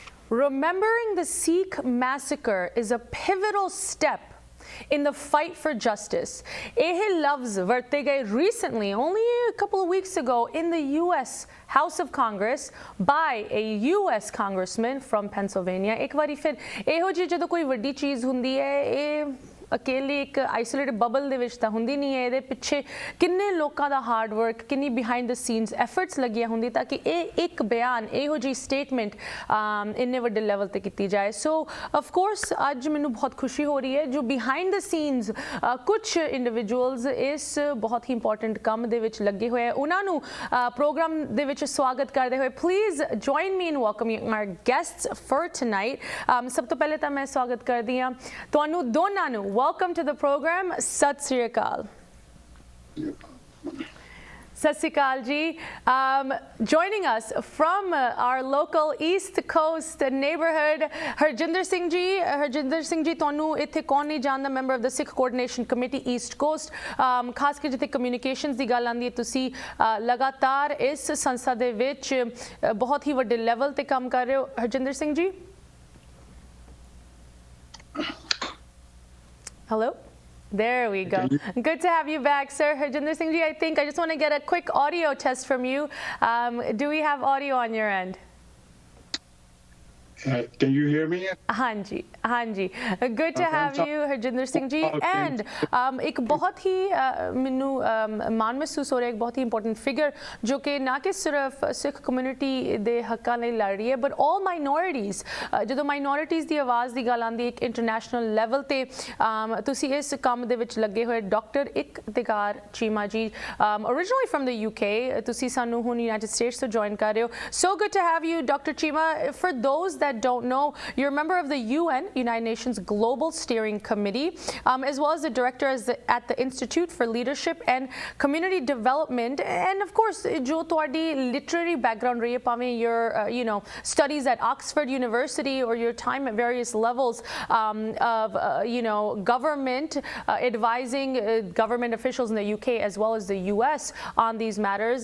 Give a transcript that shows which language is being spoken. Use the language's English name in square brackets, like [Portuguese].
[English] Remembering the Sikh massacre is a pivotal step in the fight for justice. [Punjabi] ਇਹ ਲਫ਼ਜ਼ ਵਰਤੇ ਗਏ [English] recently, only a couple of weeks ago, in the US House of Congress by a US congressman from Pennsylvania. [Punjabi] ਇੱਕ ਵਾਰੀ ਫਿਰ ਇਹੋ ਜਿਹੀ ਜਦੋਂ ਕੋਈ ਵੱਡੀ ਚੀਜ਼ ਹੁੰਦੀ ਹੈ, ਇਹ ਅਕੇਲੇ ਇੱਕ ਆਈਸੋਲੇਟਡ ਬਬਲ ਦੇ ਵਿੱਚ ਤਾਂ ਹੁੰਦੀ ਨਹੀਂ ਹੈ, ਇਹਦੇ ਪਿੱਛੇ ਕਿੰਨੇ ਲੋਕਾਂ ਦਾ ਹਾਰਡ ਵਰਕ, ਕਿੰਨੀ [English] behind the scenes efforts [Punjabi] ਲੱਗੀਆਂ ਹੁੰਦੀ ਤਾਂ ਕਿ ਇਹ ਇੱਕ ਬਿਆਨ, ਇਹੋ ਜਿਹੀ ਸਟੇਟਮੈਂਟ ਇੰਨੇ ਵੱਡੇ ਲੈਵਲ ਤੇ ਕੀਤੀ ਜਾਏ। [English] so of course [Punjabi] ਅੱਜ ਮੈਨੂੰ ਬਹੁਤ ਖੁਸ਼ੀ ਹੋ ਰਹੀ ਹੈ ਜੋ [English] behind the scenes [Punjabi] ਕੁਝ ਇੰਡੀਵਿਜੂਅਲਸ ਇਸ ਬਹੁਤ ਹੀ ਇੰਪੋਰਟੈਂਟ ਕੰਮ ਦੇ ਵਿੱਚ ਲੱਗੇ ਹੋਏ ਆ, ਉਹਨਾਂ ਨੂੰ ਪ੍ਰੋਗਰਾਮ ਦੇ ਵਿੱਚ ਸਵਾਗਤ ਕਰਦੇ ਹੋਏ [English] Please join me in welcoming my guests for tonight. [Punjabi] ਸਭ ਤੋਂ ਪਹਿਲੇ ਤਾਂ ਮੈਂ ਸਵਾਗਤ ਕਰਦੀ ਹਾਂ ਤੁਹਾਨੂੰ ਦੋਨਾਂ ਨੂੰ। [English] Welcome to the programme. [Punjabi] Sat Sri Akal. Sat Sri Akal ji. [English] Joining us from our local East Coast neighborhood, Harjinder Singh ji. [Punjabi] Harjinder Singh ji, ਤੁਹਾਨੂੰ ਇੱਥੇ ਕੌਣ ਨਹੀਂ ਜਾਣਦਾ, [English] member of the [Punjabi] Sikh coordination committee East cost. ਖਾਸ ਕਰ ਜਿੱਥੇ communications ਦੀ ਗੱਲ ਆਉਂਦੀ ਹੈ, ਤੁਸੀਂ ਲਗਾਤਾਰ ਇਸ ਸੰਸਥਾ ਦੇ ਵਿੱਚ ਬਹੁਤ ਹੀ ਵੱਡੇ ਲੈਵਲ ਤੇ ਕੰਮ ਕਰ ਰਹੇ ਹੋ। [English] Harjinder Singh ji, hello. There we go. Good to have you back, sir. Harjinder Singh ji, I think I just want to get a quick audio test from you. Do we have audio on your end? Can you hear me? [Punjabi] ਹਾਂਜੀ ਹਾਂਜੀ, [English] good to have you Harjinder Singh ji. [Punjabi] And ਇੱਕ ਬਹੁਤ ਹੀ ਮੈਨੂੰ ਮਾਣ ਮਹਿਸੂਸ ਹੋ ਰਿਹਾ, ਇੱਕ ਬਹੁਤ ਹੀ ਇੰਪੋਰਟੈਂਟ ਫਿਗਰ ਜੋ ਕਿ ਨਾ ਕਿ ਸਿਰਫ ਸਿੱਖ ਕਮਿਊਨਿਟੀ ਦੇ ਹੱਕਾਂ ਲਈ ਲੜ ਰਹੀ ਹੈ [English] But all minorities. [Punjabi] ਜਦੋਂ ਮਾਈਨੋਰਿਟੀਜ਼ ਦੀ ਆਵਾਜ਼ ਦੀ ਗੱਲ ਆਉਂਦੀ ਇੱਕ ਇੰਟਰਨੈਸ਼ਨਲ ਲੈਵਲ ਤੇ ਤੁਸੀਂ ਇਸ ਕੰਮ ਦੇ ਵਿੱਚ ਲੱਗੇ ਹੋਏ ਡਾਕਟਰ ਇਕਤਿਕਾਰ ਚੀਮਾ ਜੀ, [English] originally from the UK, [Punjabi] ਤੁਸੀਂ ਸਾਨੂੰ ਹੁਣ ਯੂਨਾਈਟਿਡ ਸਟੇਟਸ ਤੋਂ ਜੁਆਇਨ ਕਰ ਰਹੇ ਹੋ। [English] So good to have you, Dr. Chima. For those that don't know, you're a member of the UN, United Nations Global Steering Committee, as well as the director at the Institute for Leadership and Community Development. And of course, [Punjabi] jo tuadi literary background rahi hai, [English] pave your studies at Oxford University or your time at various levels of government, advising government officials in the UK as well as the US on these matters.